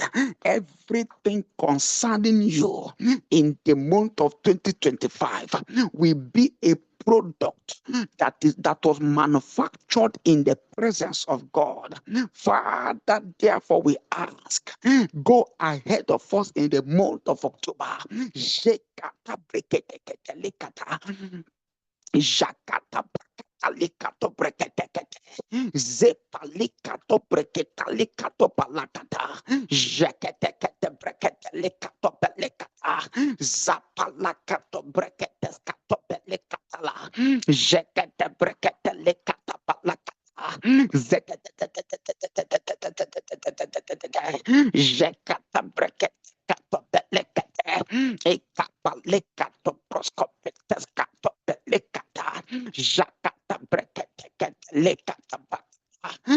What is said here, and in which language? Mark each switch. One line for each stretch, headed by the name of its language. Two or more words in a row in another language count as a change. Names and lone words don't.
English: Everything concerning you in the month of 2025 will be a product that was manufactured in the presence of God. Father, therefore we ask, go ahead of us in the month of October. Jakata likato breketekete, zepa likato breketa likato palakata, jaketekete brekete likato pelekata, zapa lakato brekete skato pelekata la, jakete brekete likata palakata. Jakata brekete kato pelekete, ekapa likato proskopetes kato pelekata. Jakata brekete lekata bata.